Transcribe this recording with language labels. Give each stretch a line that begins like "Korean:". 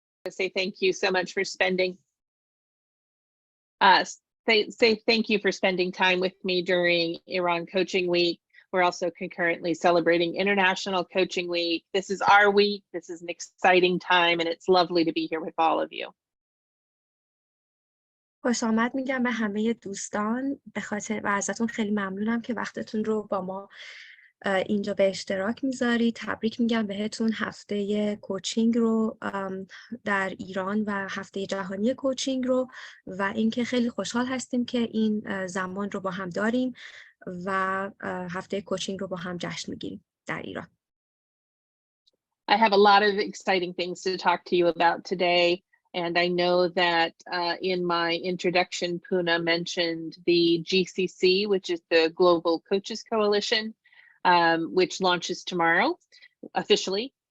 English: say thank you so much for spending thank you for spending time with me during Iran Coaching Week. We're also concurrently celebrating International Coaching Week. This is our week. This is an exciting time, and it's lovely to be here with all of you.
Persian: خوش آمد میگم به همه دوستان به خاطر و ازتون خیلی ممنونم که وقتتون رو با ما اینجا به اشتراک میذارید. تبریک میگم بهتون هفته کوچینگ رو در ایران و هفته جهانی کوچینگ رو و اینکه خیلی خوشحال هستیم که این زمان رو با هم داریم و هفته کوچینگ رو با هم جشن میگیریم در ایران.
English: I have a lot of exciting things to talk to you about today. And I know that in my introduction, Pouneh mentioned the GCC, which is the Global Coaches Coalition, which launches tomorrow officially.